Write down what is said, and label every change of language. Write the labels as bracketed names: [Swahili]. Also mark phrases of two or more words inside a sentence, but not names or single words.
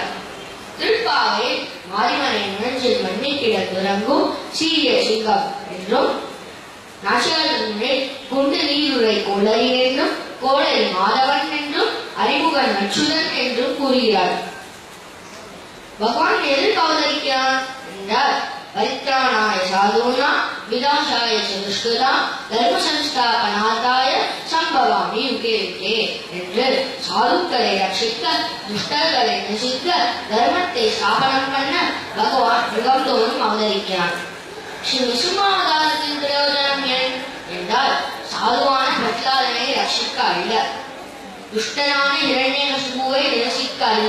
[Tamil] திருப்பாவை மாரிமலை நுழைஞ்சில் மண்ணி கிடந்துறங்கும் சீரிய சிங்கம் என்றும் நாச்சியார் குண்டு நீருரை கோளரி என்றும் கோளரி மாதவன் என்றும் அறிமுகன் அச்சுதன் என்றும் கூறுகிறார். பகவான் எதற்கு அவதரிக்கிறான் என்றால் [Sanskrit] परित्राणाय साधूनाम् विनाशाय दुष्कृताम् धर्म संस्थापनार्थाय सम्भवामि युगे युगे [Tamil] என்று சாதுக்களை ரட்சிக்க துஷ்டர்களை நசிக்க தர்மத்தை ஸ்தாபனம் பண்ண பகவான் யுகந்தோறும் அவதரிக்கிறான். ஸ்ரீ நிருசிம்ம அவதாரத்தின் பிரயோஜனம் ஏன் என்றால் சாதுவான பிரகலாதனை ரட்சிக்க அல்ல, துஷ்டனான இரண்யகசிபுவை நிரசிக்க அல்ல.